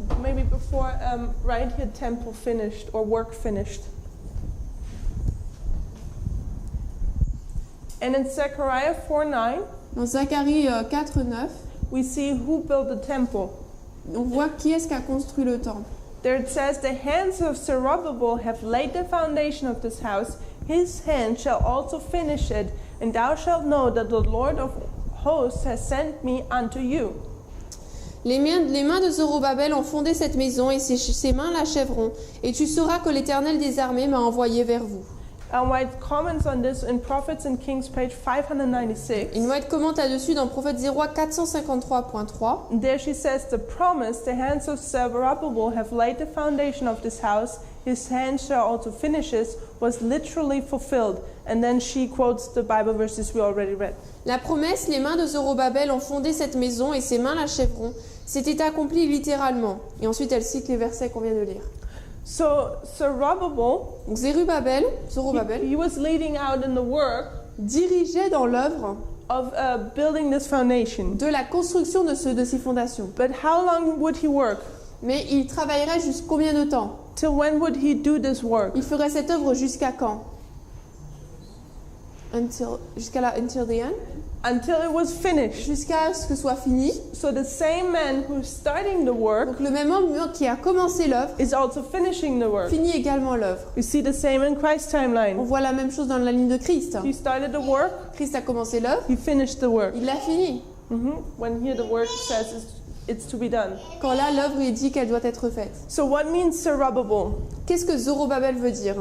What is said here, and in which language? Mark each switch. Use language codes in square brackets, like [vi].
[en] Maybe before right here, temple finished or work finished. And in Zechariah 4:9, [fr] Dans Zacharie 4, 9, [en] we see who built the temple. [fr] on voit qui est-ce qui a construit le temple. [en] There it says, "The hands of Zerubbabel have laid the foundation of this house. His hand shall also finish it, and thou shalt know that the Lord of hosts has sent me unto you." [fr] Les mains de Zorobabel ont fondé cette maison et ses mains l'achèveront. Et tu sauras que l'Éternel des armées m'a envoyé vers vous. [en] And White comments on this in Prophets and Kings, page 596. [fr] Une White commente là-dessus dans Prophète 0 453.3. [en] And there she says, "The promise, the hands of Zerubbabel have laid the foundation of this house. His hands shall also finish it," was literally fulfilled. And then she quotes the Bible verses we already read. [fr] La promesse, les mains de Zorobabel ont fondé cette maison et ses mains l'achèveront, s'était accomplie littéralement. Et ensuite elle cite les versets qu'on vient de lire. [en] So Zerubbabel, [fr] Donc Zorobabel [en] he was leading out in the work [fr] dirigeait dans l'œuvre [en] of building this foundation. [fr] de la construction de ces fondations. [en] But how long would he work? [fr] Mais il travaillerait jusqu'à combien de temps? [en] Till when would he do this work? [fr] Il ferait cette œuvre jusqu'à quand? [en] Until the end? Until it was finished. [fr] Jusqu'à ce que soit fini. [en] So the same man who's starting the work [fr] Donc le même homme qui a commencé l'œuvre [en] is also finishing the work. [fr] finit également l'œuvre. [en] We see the same in Christ's [fr] On [en] timeline. [fr] voit la même chose dans la ligne de Christ. [en] He started the work, [fr] Christ a commencé l'œuvre, [en] he finished the work. [fr] il l'a fini. [en] When here the word says it's to be done. [fr] Quand là, l'œuvre est dit qu'elle doit être faite. [en] So what means Zerubbabel? [fr] Qu'est-ce que Zorobabel veut dire?